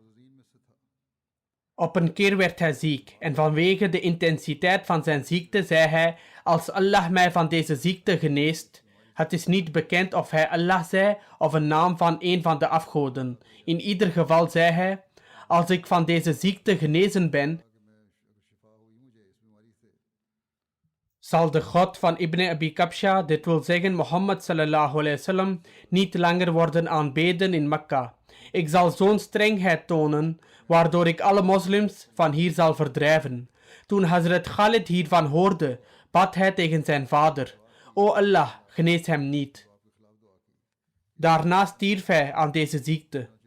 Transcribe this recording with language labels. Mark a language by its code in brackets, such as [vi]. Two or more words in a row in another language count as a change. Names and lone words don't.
[nl] Op een keer werd hij ziek en vanwege de intensiteit van zijn ziekte zei hij: als Allah mij van deze ziekte geneest, het is niet bekend of hij Allah zei of een naam van een van de afgoden. In ieder geval zei hij: als ik van deze ziekte genezen ben, zal de God van Ibn Abi Kabsha, dit wil zeggen Mohammed [ar] صلى الله عليه وسلم, [nl] niet langer worden aanbeden in Mekka. Ik zal zo'n strengheid tonen, waardoor ik alle moslims van hier zal verdrijven. Toen Hazrat Khalid hiervan hoorde, bad hij tegen zijn vader: o Allah, genees hem niet. Daarna stierf hij aan deze ziekte.